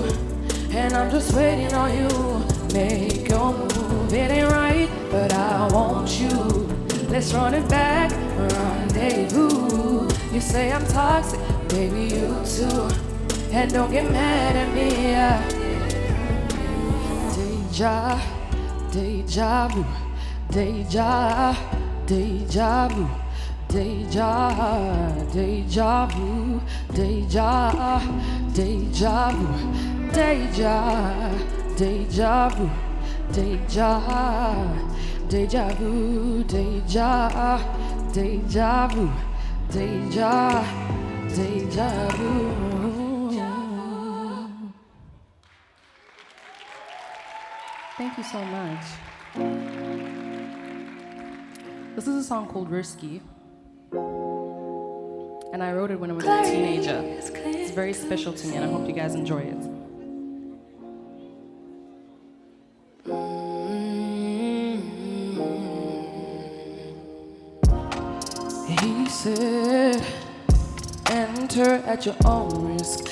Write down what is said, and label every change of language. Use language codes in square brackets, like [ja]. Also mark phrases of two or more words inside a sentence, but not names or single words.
[en] And I'm just waiting on you, make your move. It ain't right, but I want you. Let's run it back, rendezvous. You say I'm toxic, baby, you too. And don't get mad at me, yeah. Deja, deja vu, deja, deja vu, deja, deja vu, deja, deja vu, deja, deja vu, deja, deja vu, deja, deja vu, deja, deja vu. Thank you so much. This is a song called Risky. And I wrote it when I was a teenager. It's very special to me and I hope you guys enjoy it. He said, enter at your own risk.